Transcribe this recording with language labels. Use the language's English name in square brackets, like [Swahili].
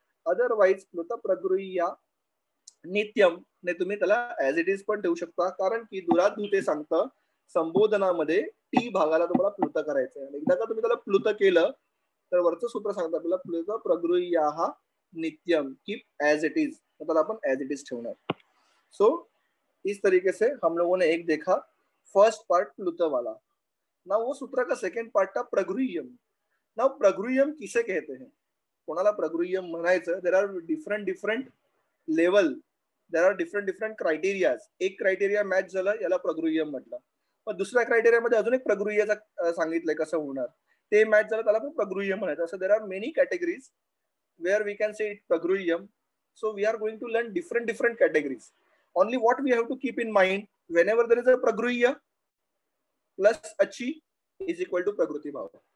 [Marathi] Otherwise प्लुत प्रगृह्या नित्यम ने तुम्ही त्याला [English] as it is [Marathi] पण ठेवू शकता. कारण की दुरात धुते सांगतं संबोधनामध्ये टी भागाला तुम्हाला प्लुत करायचंय. आणि एकदा का तुम्ही त्याला प्लुत केलं तर वरचं सूत्र सांगतं आपल्याला प्लुत प्रगृह्या नित्यम, [English] Keep as it is. [Marathi] मतलब अपन [English] as it is [Marathi] ठेवणार. [Hindi] सो इस तरीके से हम लोगों ने एक देखा [English] first part [Hindi] प्लुत वाला. ना वो सूत्र का सेकंड पार्ट था प्रगृह्यम. ना प्रगृह्यम किसे कहते हैं, [Marathi] कोणाला प्रगृह्यम म्हणायचं? [English] There are different level, there are different criterias. [Marathi] एक क्रायटेरिया मॅच झालं, याला प्रगृह्यम म्हटलं. पण दुसऱ्या क्रायटेरियामध्ये अजून एक प्रगृह्याचा सांगितलंय कसं होणार, ते मॅच झालं त्याला पण प्रगृह्यम म्हणायचं. असं [English] There are many categories where we can say it pragruhyam. So we are going to learn different categories. Only what we have to keep in mind, whenever there is a pragruhya plus achi is equal to prakriti bhav.